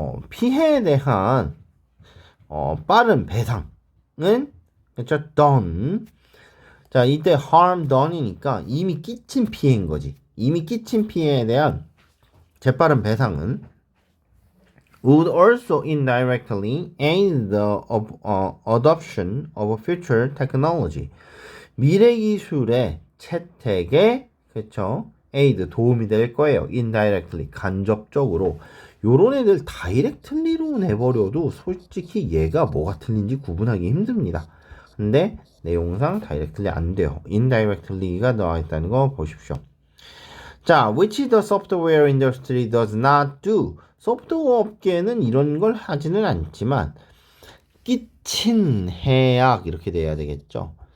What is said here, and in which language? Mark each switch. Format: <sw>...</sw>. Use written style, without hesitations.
<ko>피해에 대한 빠른 배상은 그렇죠?</ko> <en>done.</en> <ko>자, 이때 harm done이니까 이미 끼친 피해인 거지. 이미 끼친 피해에 대한 재빠른 배상은</ko> <en>would also indirectly aid the adoption of future technology.</en> <ko>미래 기술의 채택에 그쵸? aid 도움이 될 거예요.</ko> <en>indirectly</en> <ko>간접적으로. 요런 애들 다이렉틀리로 내버려도 솔직히 얘가 뭐가 틀린지 구분하기 힘듭니다. 근데 내용상 다이렉틀리 안 돼요. indirectly가 나와 있다는 거 보십시오.</ko> <en>자, which the software industry does not do.</en> <ko>소프트웨어 업계는 이런 걸 하지는 않지만 끼친 해악 이렇게 돼야 되겠죠.</ko>